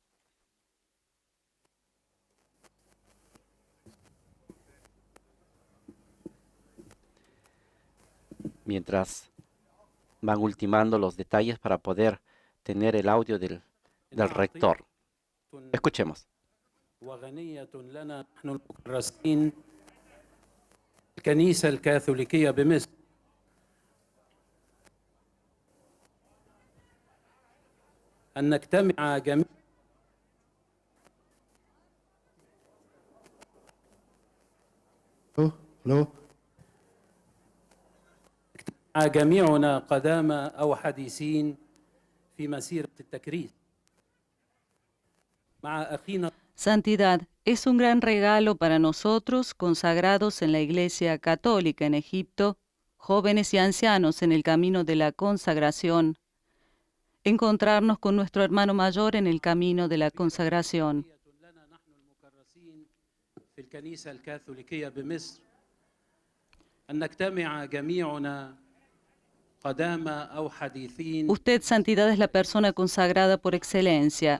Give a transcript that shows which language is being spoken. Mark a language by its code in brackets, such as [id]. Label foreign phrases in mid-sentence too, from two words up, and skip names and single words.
[es] Mientras van ultimando los detalles para poder tener el audio del rector. Escuchemos. [ar] الكنيسة الكاثوليكية بمصر أن نجتمع جميعا جميعنا قدامى أو حديثين في مسيرة التكريس مع أخينا. [es] Santidad, es un gran regalo para nosotros, consagrados en la Iglesia Católica en Egipto, jóvenes y ancianos en el camino de la consagración, encontrarnos con nuestro hermano mayor en el camino de la consagración. Usted, Santidad, es la persona consagrada por excelencia.